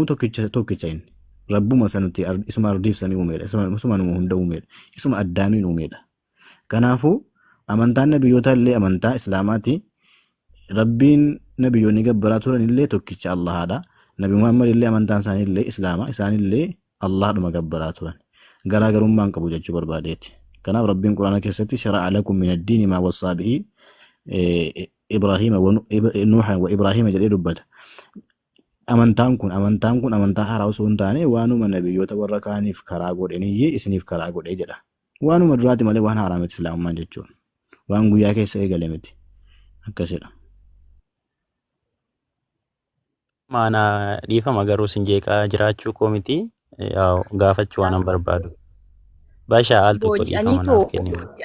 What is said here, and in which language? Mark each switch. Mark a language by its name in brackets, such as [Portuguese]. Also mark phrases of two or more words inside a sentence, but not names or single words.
[Oromo] tokkicha inni rabbuma sanutti isuma ardiif samii uumeedha isuma nama hunda uumeedha isuma addaamiin uumeedha kanaafuu amantaan nabiyyoota illee amantaa islaamaati rabbiin nabiyyoonni gabbaraa turan illee tokkicha Allahadha Nabi Muhammad illee amantaan isaanii illee islaama isaan illee Allahadhuma gabbaraa turan garaagarummaan qabu jechuu barbaadeeti kanaaf rabbiin quraana keessatti [Arabic] شرع لكم من الدين ما وصى به إبراهيم نوحا وإبراهيم [Oromo] jedhee dubbata amantaan kun amantaa haaraa osoo hin taane waanuma nabiyyoota warra kaaniif karaa godhanii isiniif karaa godhee jedha waanuma duraati malee waan haaraa miti islaamummaan jechuun waan guyyaa keessa eegale miti akkasidha. Maana dhiifama garuu sin jeeqaa jiraachuu koo miti gaafachuu waan barbaadu bashaa al tokko dhiifama naaf kennimu.